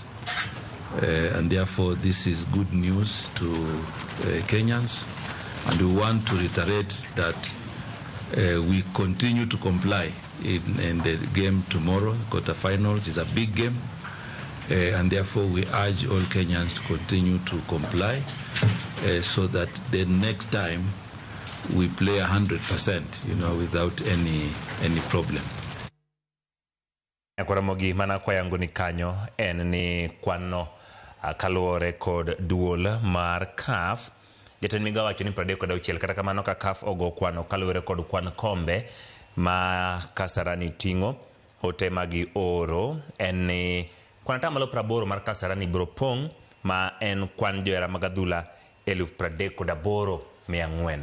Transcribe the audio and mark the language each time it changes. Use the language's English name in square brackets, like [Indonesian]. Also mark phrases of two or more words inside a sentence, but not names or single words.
[English] And therefore this is good news to Kenyans, and we want to reiterate that we continue to comply in the game tomorrow. Quarterfinals is a big game, and therefore we urge all Kenyans to continue to comply so that the next time we play 100%, without any problem. [Luo (Kenya and Tanzania)] Kwa Ramogi mana kwa yangu ni kanyo ni kwano kaluore kod duol mar CAF. Jatend migawo wacho ni 36 kata kamano ka CAF ogo kwano kaluore kod kwan kombe ma Kasarani ting'o hote magi oro ni kwan atamalo 80 mar Kasarani biro pong' ma en kwan johera mag adhula 38,400.